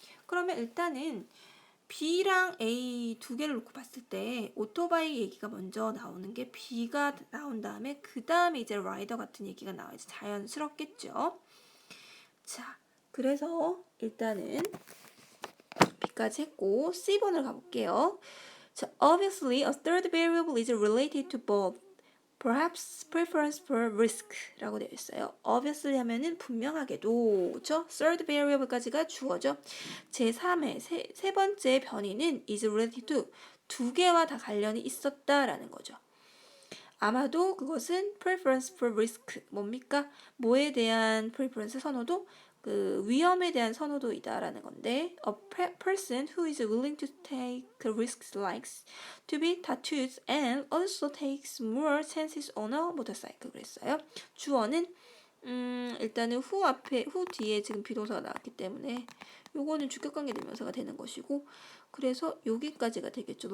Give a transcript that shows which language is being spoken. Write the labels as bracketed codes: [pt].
[ko] 그러면 일단은 B랑 A 두 개를 놓고 봤을 때 오토바이 얘기가 먼저 나오는 게 B가 나온 다음에 그 다음에 이제 라이더 같은 얘기가 나와야지 자연스럽겠죠. 자, 그래서 일단은 B까지 했고 C번을 가볼게요. [en] 자, obviously a third variable is related to both. Perhaps preference for risk라고 [ko] 되어 있어요. Obviously 하면은 분명하게도, 그렇죠? [en] Third variable [ko] 까지가 주어죠. 제3의 세 번째 변이는 [en] is related to [ko] 두 개와 다 관련이 있었다라는 거죠. 아마도 그것은 [en] preference for risk [ko] 뭡니까? 뭐에 대한 preference 선호도? 그 위험에 대한 선호도이다라는 건데 [en] a person who is willing to take risks likes to be tattooed and also takes more chances on a motorcycle [ko] 그랬어요. 주어는 일단은 who 뒤에 지금 비동사가 나왔기 때문에 요거는 주격관계 대명사가 되는 것이고 그래서 여기까지가 되겠죠.